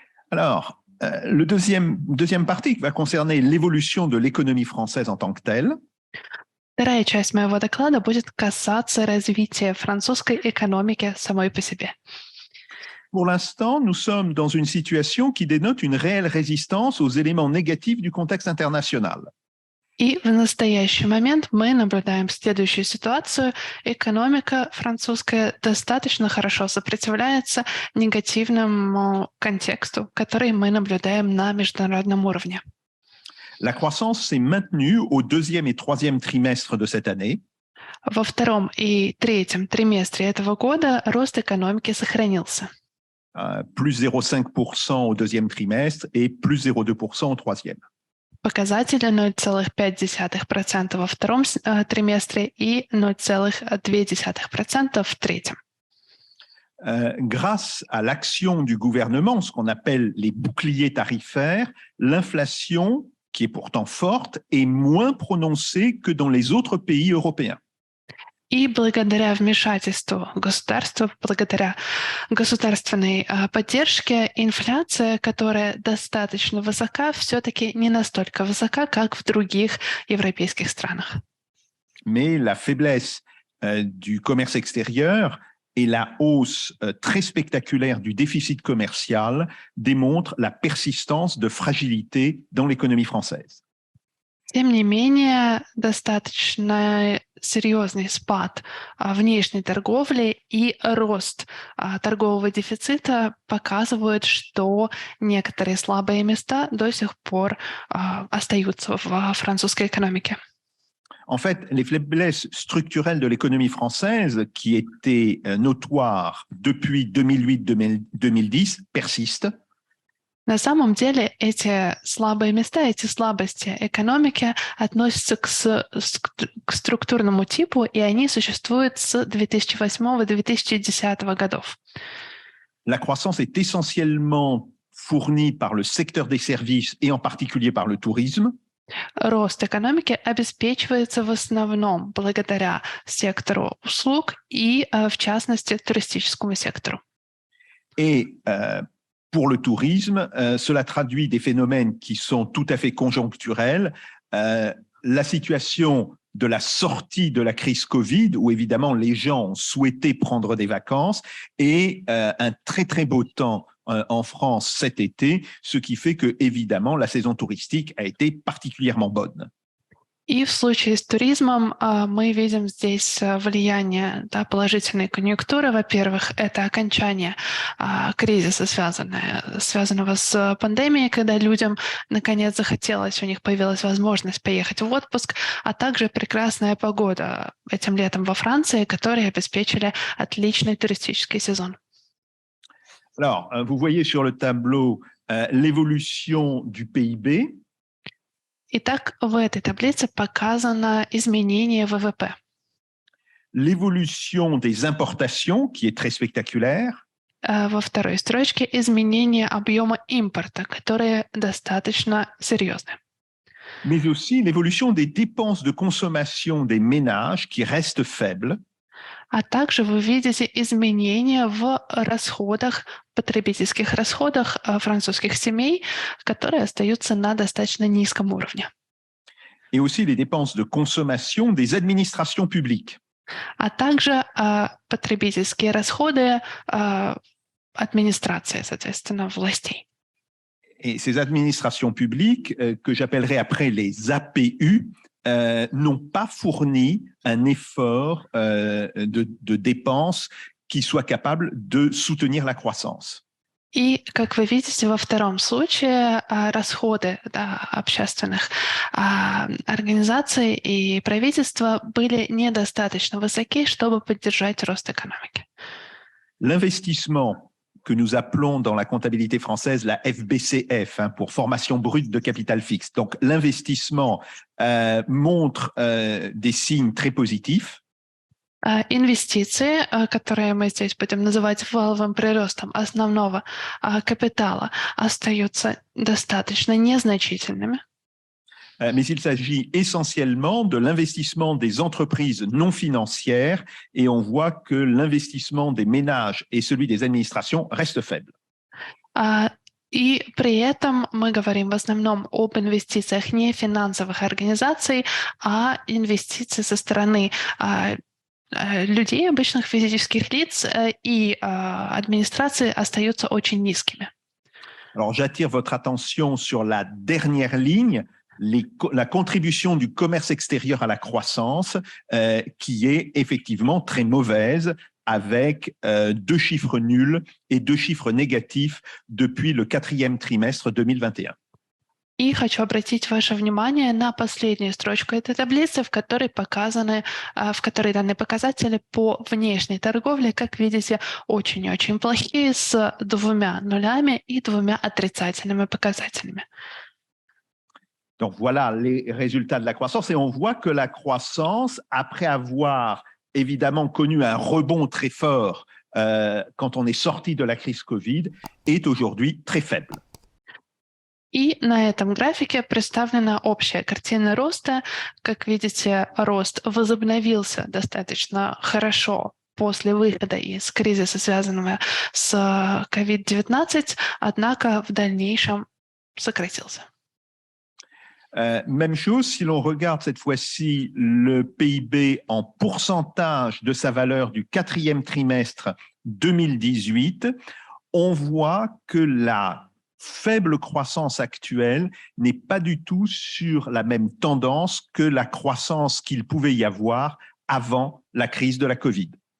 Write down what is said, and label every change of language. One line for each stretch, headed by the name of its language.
French: Alors, le deuxième partie va concerner l'évolution de l'économie française en tant que telle.
Russian: Вторая часть моего доклада будет касаться развития французской экономики самой по себе.
French: Pour l'instant, nous sommes dans une situation qui dénote une réelle résistance aux éléments négatifs du contexte international.
Russian: И в настоящий момент мы наблюдаем следующую ситуацию. Экономика французская достаточно хорошо сопротивляется негативному контексту, который мы наблюдаем на международном уровне.
French: La croissance s'est maintenue au deuxième et troisième trimestre de cette année.
Russian: Во втором и третьем триместре этого года рост экономики сохранился.
French: Plus 0,5% au deuxième trimestre et plus 0,2% au troisième.
Russian: Показатели 0,5% во втором триместре и 0,2% в третьем.
French: Grâce à l'action du gouvernement, ce qu'on appelle les boucliers tarifaires, l'inflation, qui est pourtant forte, est moins prononcée que dans les autres pays européens.
Russian: И благодаря вмешательству государства, благодаря государственной поддержке, инфляция, которая достаточно высока, все-таки не настолько высока, как в других европейских странах.
French: Mais la faiblesse du commerce extérieur et la hausse très spectaculaire du déficit commercial démontrent la persistance de fragilité dans l'économie française.
Russian: Тем не менее, достаточно серьезный спад внешней торговли и рост торгового дефицита показывают, что некоторые слабые места до сих пор остаются в французской экономике.
French: En fait, les faiblesses structurelles de l'économie française, qui étaient notoires depuis 2008-2010, persistent.
Russian: На самом деле эти слабые места, эти слабости экономики относятся к структурному типу, и они существуют с 2008-2010 годов.
French: La croissance est essentiellement fournie par le secteur des services et en particulier par le tourisme.
Russian: Рост экономики обеспечивается в основном благодаря сектору услуг и, в частности, туристическому сектору.
French: Et pour le tourisme, cela traduit des phénomènes qui sont tout à fait conjoncturels. La situation de la sortie de la crise Covid, où évidemment les gens ont souhaité prendre des vacances, et un très très beau temps en France cet été, ce qui fait que évidemment la saison touristique a été particulièrement bonne.
Russian: И в случае с туризмом мы видим здесь влияние положительной конъюнктуры. Во-первых, это окончание кризиса, связанного с пандемией, когда людям наконец захотелось, у них появилась возможность поехать в отпуск, а также прекрасная погода этим летом во Франции, которые обеспечили отличный туристический сезон.
French: Alors, vous voyez sur le tableau l'évolution du PIB.
Russian: Итак, в этой таблице показано изменение ВВП.
French: L'évolution des importations, qui est très spectaculaire.
Russian: Во второй строчке изменение объема импорта, которое достаточно серьезное.
French: Mais aussi l'évolution des dépenses de consommation des ménages qui restent faibles.
Russian: А также вы видите изменения в расходах, потребительских расходах французских семей, которые остаются на достаточно низком уровне.
French: Et aussi les dépenses de consommation des administrations publiques.
Russian: А также потребительские расходы администрации, соответственно, властей.
French: Et ces administrations publiques, que j'appellerai après les APU, n'ont pas fourni un effort de dépenses qui soit capable de soutenir la croissance.
Russian: И, как вы видите, во втором случае расходы общественных организаций и правительства были недостаточно высоки, чтобы поддержать рост экономики.
French: L'investissement que nous appelons dans la comptabilité française la FBCF, pour formation brute de capital fixe. Donc, l'investissement montre des signes très positifs.
Russian: Инвестиции, которые мы здесь будем называть валовым приростом основного капитала, остаются достаточно незначительными.
French: Mais il s'agit essentiellement de l'investissement des entreprises non financières et on voit que l'investissement des ménages et celui des administrations restent faibles.
Russian: И при этом мы говорим в основном об инвестициях не финансовых организаций, а инвестиции со стороны людей, обычных физических лиц и администрации остаются очень низкими.
French: Alors, j'attire votre attention sur la dernière ligne, la contribution du commerce extérieur à la croissance, qui est effectivement très mauvaise, avec 2 chiffres nuls et 2 chiffres négatifs depuis le 4e trimestre 2021.
Russian: И хочу обратить ваше внимание на последнюю строчку этой таблицы, в которой даны показатели по внешней торговле, как видите, очень-очень плохие, с 2 нулями и 2 отрицательными показателями.
French: Donc voilà les résultats de la croissance et on voit que la croissance, après avoir évidemment connu un rebond très fort quand on est sorti de la crise Covid, est aujourd'hui très faible.
Russian: И на этом графике представлена общая картина роста. Как видите, рост возобновился достаточно хорошо после выхода из кризиса, связанного с COVID-19, однако в дальнейшем сократился.
French: Même chose, si l'on regarde cette fois-ci le PIB en pourcentage de sa valeur du 4e trimestre 2018, on voit que la faible croissance actuelle n'est pas du tout sur la même tendance que la croissance qu'il pouvait y avoir avant la crise de la Covid.